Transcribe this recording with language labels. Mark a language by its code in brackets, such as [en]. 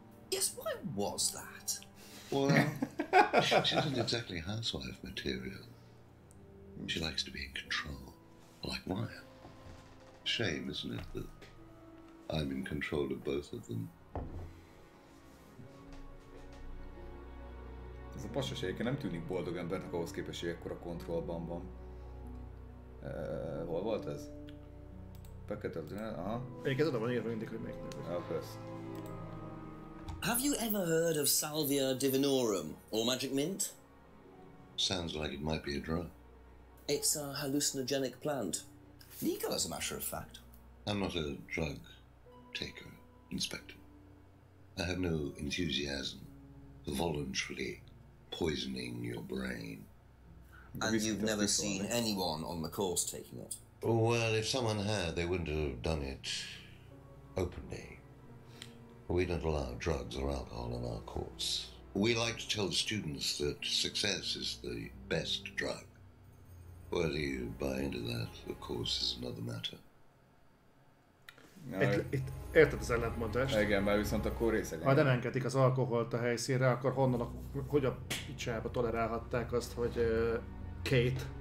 [en] Yes, why was that? Well, she isn't exactly housewife material. She likes to be in control, like Ryan. Shame, isn't it, that I'm in control of both of them? [hu] Ez a pasas egyébként nem tűnik boldog embernek ahhoz képest, hogy ekkora kontrollban van. Hol volt ez? [en] Packet of the... [hu] Aha. Egyébként oda van írva mindig, hogy melyik nő. Ah, persze. [en] Have you ever heard of Salvia divinorum or magic mint? Sounds like it might be a drug. It's a hallucinogenic plant. Legal, as a matter of fact. I'm not a drug taker, Inspector. I have no enthusiasm for voluntarily poisoning your brain. And you've never seen anyone on the course taking it? Well, if someone had, they wouldn't have done it openly. We don't allow drugs or alcohol in our course. We like to tell the students that success is the best drug. Whether you buy into that, of course, is another matter. [hu] Itt érted az ellentmondást? Igen, mert viszont akkor részegen. Ha nem engedik az alkoholt a helyszínre, akkor hogy a picsába tolerálhatták azt, hogy Kate